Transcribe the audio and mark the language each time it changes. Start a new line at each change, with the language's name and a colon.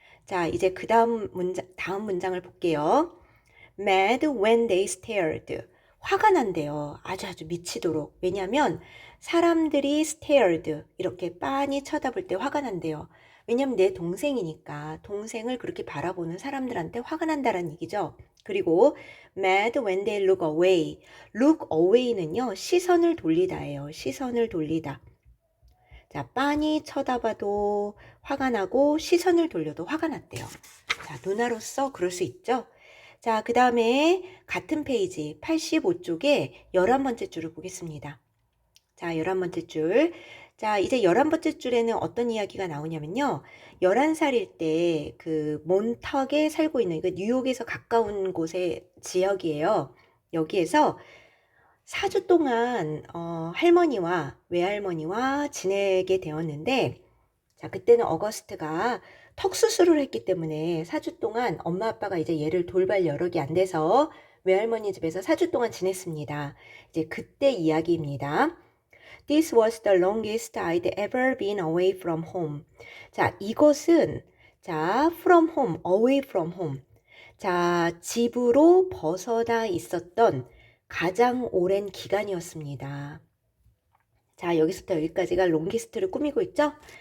Korean: 자, 이제 그 다음 문장을 볼게요.
English: mad when they stared.
Korean: 화가 난대요. 아주 미치도록. 왜냐면 사람들이 stared 이렇게 빤히 쳐다볼 때 화가 난대요. 왜냐면 내 동생이니까 동생을 그렇게 바라보는 사람들한테 화가 난다는 얘기죠. 그리고
English: mad when they look away. look away는요.
Korean: 시선을 돌리다예요. 시선을 돌리다. 자, 빤히 쳐다봐도 화가 나고 시선을 돌려도 화가 났대요. 자, 누나로서 그럴 수 있죠. 자, 그 다음에 같은 페이지 85쪽에 11번째 줄을 보겠습니다. 자, 11번째 줄. 자, 이제 11번째 줄에는 어떤 이야기가 나오냐면요. 11살일 때 그 몬턱에 살고 있는 그 뉴욕에서 가까운 곳의 지역이에요. 여기에서 4주 동안 할머니와 외할머니와 지내게 되었는데 자, 그때는 어거스트가 턱 수술을 했기 때문에 4주 동안 엄마 아빠가 이제 얘를 돌발 여력이 안 돼서 외할머니 집에서 4주 동안 지냈습니다. 이제 그때 이야기입니다.
English: This was the longest I'd ever been away from home.
Korean: 자, 이것은 자,
English: from home, away from home.
Korean: 자, 집으로 벗어나 있었던 가장 오랜 기간이었습니다. 자, 여기서부터 여기까지가 롱기스트를 꾸미고 있죠?